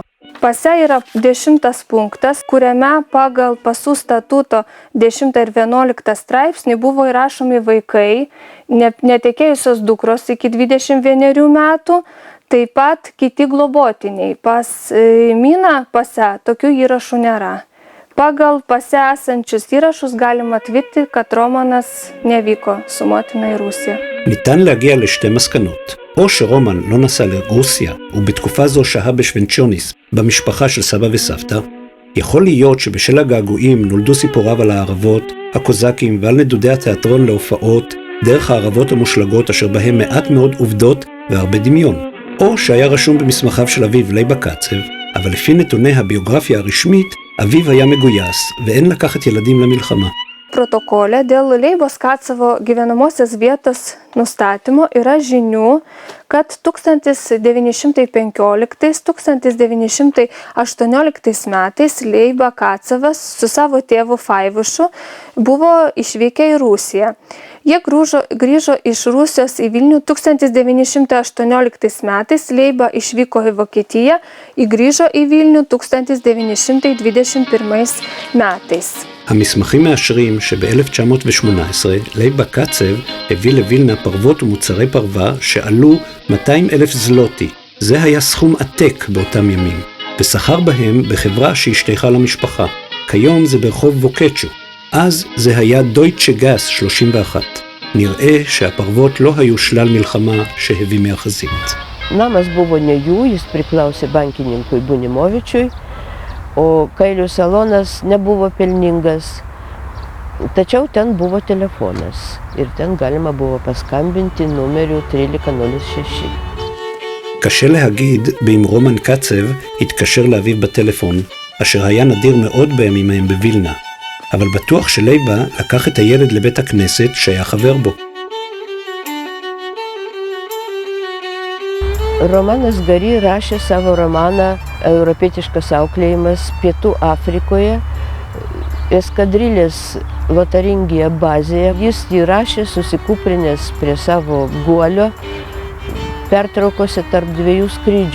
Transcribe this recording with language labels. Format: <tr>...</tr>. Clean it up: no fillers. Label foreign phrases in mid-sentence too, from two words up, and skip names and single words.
<lt>Pase yra 10 punktas, kuriame pagal pasų statuto 10 ir 11 straipsnį buvo įrašomi vaikai, netekėjusios dukros iki 21 metų, taip pat kiti globotiniai. Pas Miną pase tokių įrašų nėra. Pagal pase esančius įrašus galima tvirtinti, kad Romanas nevyko su motina į Rusiją.</lt> <he>ניתן להגיע לשתי מסקנות. או שרומן לא נסע לרוסיה, ובתקופה זו שהה בשוונצ'וניס, במשפחה של סבא וסבתא, יכול להיות שבשל הגעגועים נולדו סיפוריו על הערבות, הקוזקים ועל נדודי התיאטרון להופעות, דרך הערבות המושלגות אשר בהם מעט מאוד עובדות והרבה דמיון. או שהיה רשום במסמכיו של אביו לייבה קצב, אבל לפי נתוני הביוגרפיה הרשמית, אביו היה מגויס ואין לקחת ילדים למלחמה.</he> <lt>Protokole dėl Leibos Kacevo gyvenamosios vietos nustatymo yra žinių, kad 1915-1918 metais Leiba Kacevas su savo tėvu Faivušu buvo išvykę į Rusiją. Jie grįžo iš Rusijos į Vilnių 1918 metais, Leiba išvyko į Vokietiją, grįžo į Vilnių 1921 metais.</lt> <he>המסמכים מאשרים שב-1918 לייבה קצב הביא לווילנה פרוות ומוצרי פרווה שעלו 200,000 זלוטי. זה היה סכום עתק באותם ימים, ושכר בהם בחברה שהשתייכה למשפחה. כיום זה ברחוב ווקצ'ו. אז זה היה דויטשה גס 31. נראה שהפרוות לא היו שלל מלחמה שהביא מהחזית.</he> <lt>Namas buvo ne jų, jis priklausė bankininkui Bunimovičiui, o kailių salonas nebuvo pelningas, tačiau ten buvo telefonas ir ten galima buvo paskambinti numeriu 1306.</lt> <he>קשה להגיד באם רומן קצב התקשר לאביו בטלפון, אשר היה נדיר מאוד בימים ההם בווילנה, אבל בטוח שלייבה לקח את הילד לבית הכנסת שהיה חבר בו.</he> <lt>Romanas Gary rašė savo romaną Europietiškas auklėjimas Pietų Afrikoje, eskadrilės Lotaringija bazėje. Jis jį rašė susikūprinęs prie savo guolio pertraukose tarp dviejų skrydžių.</lt>